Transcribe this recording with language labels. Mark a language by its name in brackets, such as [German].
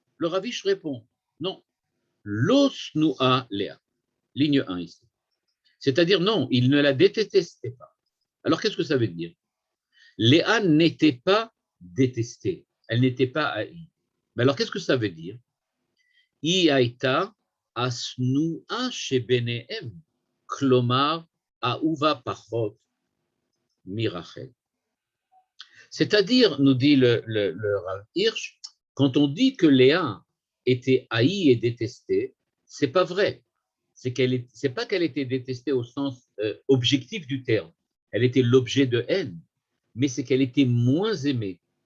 [French] Le Rav Hirsch répond non, l'osnua Léa, ligne 1 ici. C'est-à-dire non, il ne la détestait pas. Alors qu'est-ce que ça veut dire? Léa n'était pas détestée, elle n'était pas haïe. Mais alors qu'est-ce que ça veut dire? [Hebrew] היא הייתה השנואה שביניהם, כלומר, אהובה פחות מרחל. [French] C'est-à-dire, nous dit le Rav Hirsch, quand on dit que Léa était haïe et détestée, c'est pas vrai. C'est pas qu'elle était détestée au sens objectif du terme. Elle était l'objet de haine, mais c'est qu'elle était moins aimée.